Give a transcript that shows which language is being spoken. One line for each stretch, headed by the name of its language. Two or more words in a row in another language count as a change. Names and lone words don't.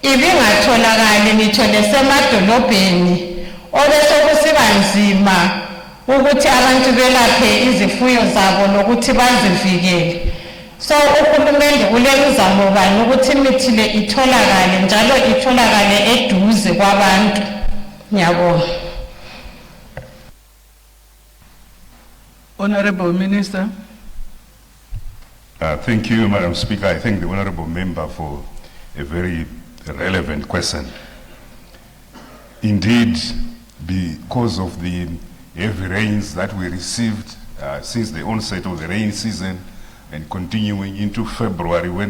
North Ndebele: ibingatholakali ngitho lesemadolobheni obese kusiba nzima ukuthi abantu belaphe izifuyo zabo nokuthi bazivikele. So uhulumende ulemizamo bani ukuthi imithi le itholakale njalo itholakale eduze kwabantu. Ngiyabonga.
English: Honorable Minister. Thank you, Madam Speaker. I thank the Honorable Member for a very relevant question. Indeed, because of the heavy rains that we received since the onset of the rain season and continuing into February when